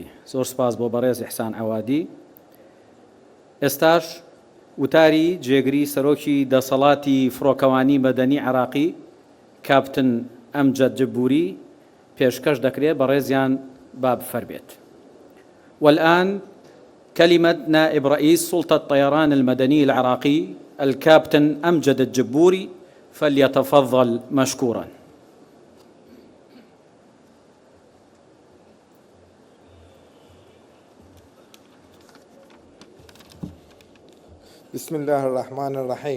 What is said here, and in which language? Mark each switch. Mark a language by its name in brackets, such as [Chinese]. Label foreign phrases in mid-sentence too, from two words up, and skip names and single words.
[Central Kurdish] زۆر سپاس بۆ بەڕێز إحسان عوادی. ئێستاش وتاری جێگری سەرۆکی دەسەڵاتی فڕۆکەوانی مەدەنی عراقی کاپتن ئەمجەد جبوری پێشکەش دەکرێت بەڕێزیان با بفەرمێت. [Arabic] والآن كلمة نائب رئيس سلطة الطيران المدني العراقي الكابتن أمجد الجبوري، فليتفضل مشكورا. بسم الله الرحمن الرحيم.